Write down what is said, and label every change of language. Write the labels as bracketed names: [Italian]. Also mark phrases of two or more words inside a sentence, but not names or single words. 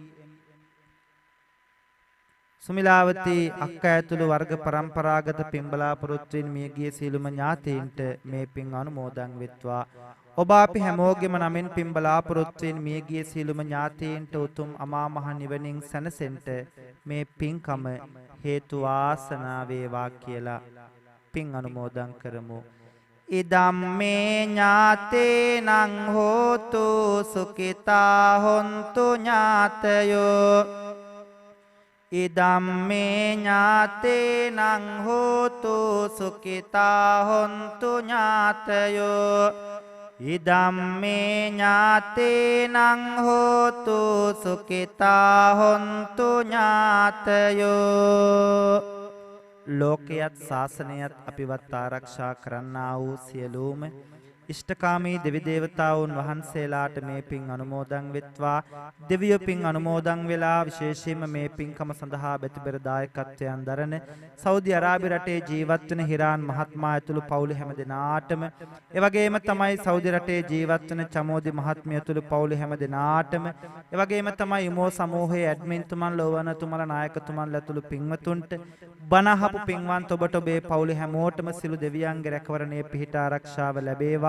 [Sinhala] සුමිලාවති අක්කා ඇතුළු වර්ග પરම්පරාගත පින් බලාපොරොත්තුවෙන් මියගිය සියලුම ඥාතීන්ට මේ පින් අනුමෝදන් වෙත්වා. ඔබ අපි හැමෝගෙම නමින් පින් බලාපොරොත්තුවෙන් මියගිය සියලුම ඥාතීන්ට උතුම් අමා මහ නිවනින් සැනසෙන්න මේ පින්කම හේතු වාසනා වේවා කියලා පින් අනුමෝදන් කරමු. [Pali] ඉදම්මේ ඥාතේනං හෝතු සුඛිතා හොන්තු ඥාතයෝ ඉදම්මේ ඥාතේනං හෝතු සුඛිතා හොන්තු ඥාතයෝ ඉදම්මේ ඥාතේනං හෝතු සුඛිතා හොන්තු [Sinhala] ඥාතයෝ ලෝකයත් ශාසනයත් අපිවත් ආරක්ෂා කරන්නා වූ සියලුම ඉෂ්ඨකාමී දෙවි දේවතාවුන් වහන්සේලාට මේ පින් අනුමෝදන් වෙත්වා. දෙවියෝ පින් අනුමෝදන් වෙලා විශේෂයෙන්ම මේ පින්කම සඳහා බැතිබර දායකත්වයන් දරන සෞදි අරාබි රටේ ජීවත් වෙන හිරාන් මහත්මයා ඇතුළු පවුලේ හැම දෙනාටම ඒ වගේම තමයි සෞදි රටේ ජීවත් වෙන චමෝදි මහත්මිය ඇතුළු පවුලේ හැම දෙනාටම ඒ වගේම තමයි ඉමෝ සමූහයේ ඇඩ්මින් තුමන් ලෝවන තුමලා නායකතුමන්ලා ඇතුළු පින්වතුන්ට බණහපු පින්වන්ත ඔබට ඔබේ පවුලේ හැමෝටම සිළු දෙවියන්ගේ රැකවරණයේ පිහිට ආරක්ෂාව ලැබේවා.